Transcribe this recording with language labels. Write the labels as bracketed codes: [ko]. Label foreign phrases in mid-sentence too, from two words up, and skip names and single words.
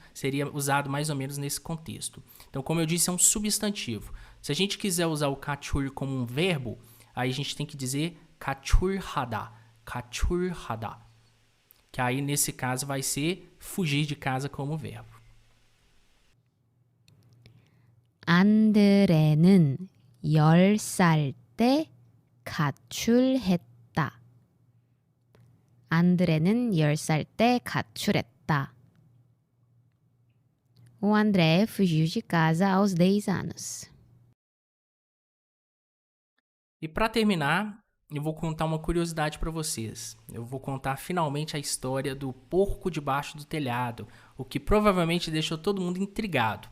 [pt] Seria usado mais ou menos nesse contexto. Então, como eu disse, é um substantivo. Se a gente quiser usar o cachur como um verbo, aí a gente tem que dizer cachurrada, cachurrada. Que aí, nesse caso, vai ser fugir de casa como verbo. [ko] 안드레는 10살 때 가출했다. 안드레는 10살 때 가출했다. [pt] O André fugiu de casa aos 10 anos. E para terminar, eu vou contar uma curiosidade para vocês. Eu vou contar finalmente a história do porco debaixo do telhado, o que provavelmente deixou todo mundo intrigado.